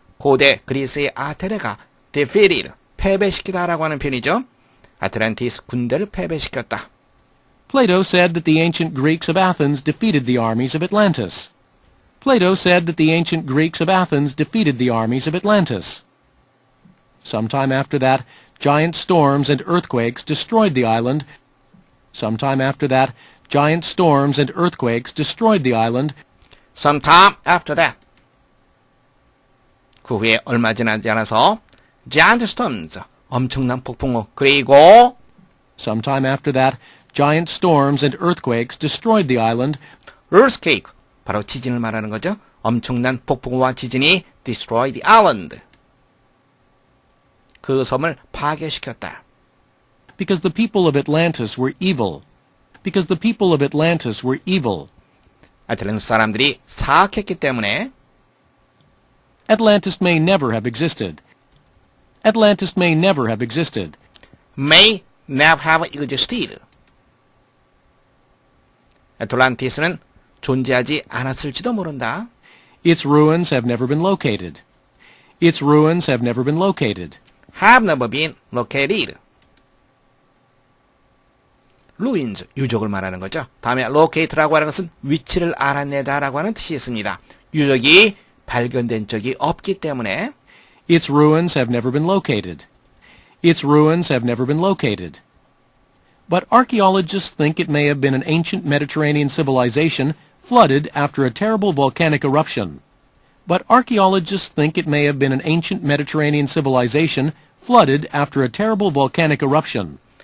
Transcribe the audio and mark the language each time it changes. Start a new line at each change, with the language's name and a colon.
Korean: 고대 그리스의 아테네가 defeated, 패배시키다라고 하는 표현이죠. 아틀란티스 군대를 패배시켰다.
English: Plato said that the ancient Greeks of Athens defeated the armies of Atlantis. Plato said that the ancient Greeks of Athens defeated the armies of Atlantis. Sometime after that, giant storms and earthquakes destroyed the island. Sometime after that, giant storms and earthquakes destroyed the island. Sometime after that.
Korean: 그 후에 얼마 지나지 않아서
English: giant storms,
Korean: 엄청난 폭풍우, 그리고
English: Sometime after that, giant storms and earthquakes destroyed the island.
Korean: earthquake, 바로 지진을 말하는 거죠. 엄청난 폭풍우와 지진이
English: destroy the island.
Korean: 그 섬을 파괴시켰다.
English: Because the people of Atlantis were evil. Because the people of Atlantis were evil.
Korean: 아틀란티스 사람들이 사악했기 때문에
English: Atlantis may never have existed. Atlantis may never have existed. may never have existed.
Korean: 애틀란티스는 존재하지 않았을지도 모른다.
English: Its ruins have never been located. Its ruins have never been located. have never been located.
Korean: ruins, 유적을 말하는 거죠. 다음에 locate라고 하는 것은 위치를 알아내다라고 하는 뜻이 있습니다. 유적이 발견된 적이 없기 때문에
English: Its ruins have never been located. Its ruins have never been located. But archaeologists think it may have been an ancient Mediterranean civilization flooded after a terrible volcanic eruption. But archaeologists think it may have been an ancient Mediterranean civilization flooded after a terrible volcanic eruption.